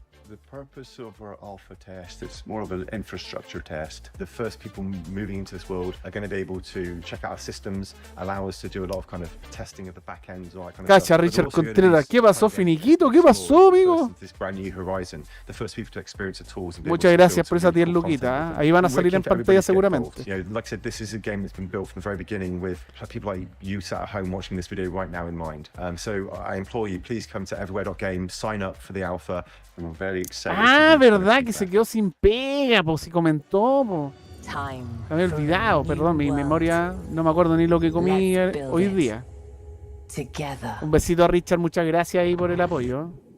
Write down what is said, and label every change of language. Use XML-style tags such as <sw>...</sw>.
<en>The purpose of our alpha test, it's more of an infrastructure test. The first people moving into this world are going to be able to check out our systems, allow us to do a lot of kind of testing of the back ends, all that kind of</en> <es>Cacha, Richard Contreras, ¿qué pasó, Finiquito? ¿Qué pasó, amigo?</es> <en>This brand new horizon, the first people to experience the tools.</en> <es>Muchas gracias por esa 10 luquitas. Ahí van a salir en pantalla seguramente.</es> <en>You know, like I said, this is a game that's been built from the very beginning with people like you sat at home watching this video right now in mind. So I implore you, please come to everywhere.game, sign up for the alpha. I'm very excited.</en> <es>Ah, verdad que se quedó sin pega, pues si comentó, pues. Me había olvidado, perdón, mi memoria, no me acuerdo ni lo que comí hoy día. Un besito a Richard, muchas gracias ahí por el apoyo.</es>